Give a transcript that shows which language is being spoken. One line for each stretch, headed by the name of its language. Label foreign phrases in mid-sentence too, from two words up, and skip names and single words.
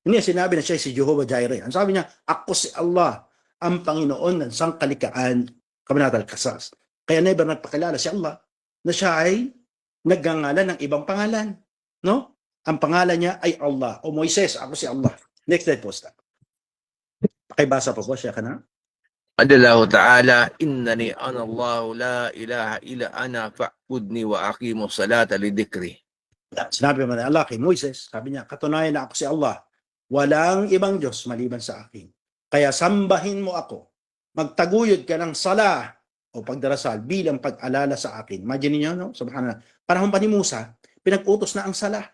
Filipino: Hindi niya sinabi na siya si Jehovah Jireh. Ang sabi niya, ako si Allah, ang Panginoon ng sangkalikaan, Kabanata Al-Qasas. Kaya never nagpakilala si Allah na siya ay nagngangalan ng ibang pangalan. No? Ang pangalan niya ay Allah. O Moises, ako si Allah.
English: Next slide
Filipino: po. Pakibasa po siya ka na.
Arabic: الله تعالى إنني أنا الله لا إله إلا أنا فاعبدني وأقم الصلاة لذكري.
Filipino: Sinabi naman Allah kay Moises, sabi niya, katunayan na ako si Allah. Walang ibang Diyos maliban sa akin. Kaya sambahin mo ako. Magtaguyod ka ng sala o pagdarasal bilang pag-alala sa akin. Imagine niyo, no? Subhanallah. Panahon pa ni Musa, pinag-utos na ang sala.